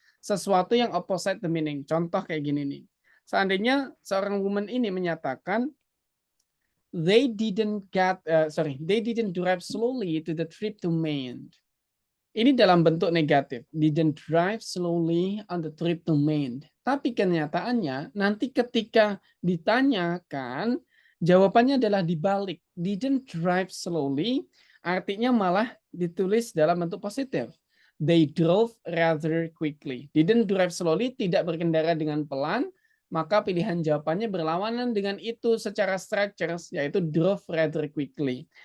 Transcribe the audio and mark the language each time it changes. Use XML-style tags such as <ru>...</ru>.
<id>Sesuatu yang</id> <en>opposite the meaning.</en> <id>Contoh kayak gini nih. Seandainya seorang</id> <en>woman</en> <id>ini menyatakan</id> <en>they didn't drive slowly to the trip to Maine.</en> <id>Ini dalam bentuk negatif.</id> <en>Didn't drive slowly on the trip to Maine.</en> <id>Tapi kenyataannya nanti ketika ditanyakan jawabannya adalah dibalik.</id> <en>Didn't drive slowly</en> <id>artinya malah ditulis dalam bentuk positif.</id> <en>They drove rather quickly. Didn't drive slowly</en> <id>tidak berkendara dengan pelan, maka pilihan jawabannya berlawanan dengan itu secara structures, yaitu</id> <en>drove rather quickly.</en>